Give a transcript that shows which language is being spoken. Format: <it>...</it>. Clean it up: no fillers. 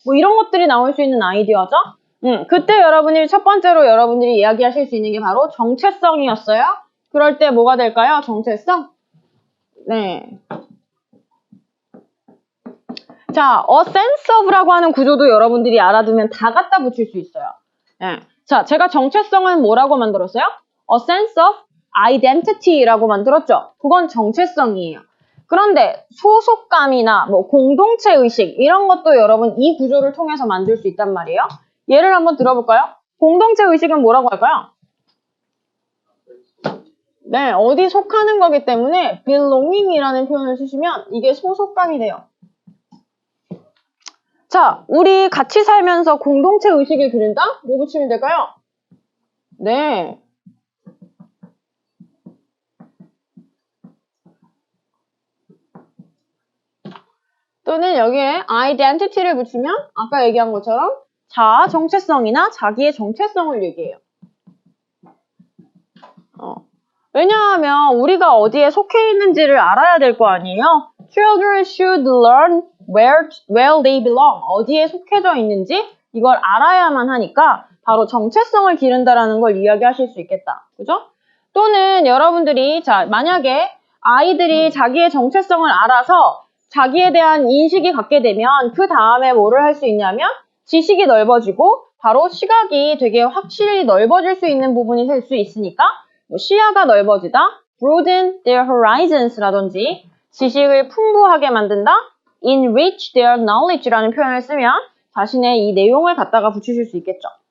<ko>뭐 이런 것들이 나올 수 있는 아이디어죠. 그때 여러분이 첫 번째로 여러분들이 이야기하실 수 있는 게 바로 정체성이었어요. 그럴 때 뭐가 될까요? 정체성? 네. 자, a sense of라고 하는 구조도 여러분들이 알아두면 다 갖다 붙일 수 있어요. 네. 자, 제가 정체성은 뭐라고 만들었어요?</ko> <en>a sense of identity라고</en> <ko>만들었죠. 그건 정체성이에요. 그런데 소속감이나 뭐 공동체 의식 이런 것도 여러분 이 구조를 통해서 만들 수 있단 말이에요. 예를 한번 들어볼까요? 공동체 의식은 뭐라고 할까요? 네, 어디 속하는 거기 때문에 belonging이라는 표현을 쓰시면 이게 소속감이 돼요. 자, 우리 같이 살면서 공동체 의식을 기른다? 뭐 붙이면 될까요? 네. 또는 여기에 identity를 붙이면 아까 얘기한 것처럼 자아 정체성이나 자기의 정체성을 얘기해요. 왜냐하면 우리가 어디에 속해 있는지를 알아야 될 거 아니에요?</ko> <en>Children should learn where they belong.</en> <ko>어디에 속해져 있는지 이걸 알아야만 하니까 바로 정체성을 기른다라는 걸 이야기하실 수 있겠다. 그죠? 또는 여러분들이 자 만약에 아이들이 자기의 정체성을 알아서 자기에 대한 인식이 갖게 되면 그 다음에 뭐를 할 수 있냐면 지식이 넓어지고 바로 시각이 되게 확실히 넓어질 수 있는 부분이 될 수 있으니까 뭐 시야가 넓어지다,</ko> <en>broaden their horizons</en> <ko>라든지 지식을 풍부하게 만든다,</ko> <en>enrich their knowledge</en> <ko>라는 표현을 쓰면 자신의 이 내용을 갖다가 붙이실 수 있겠죠.</ko>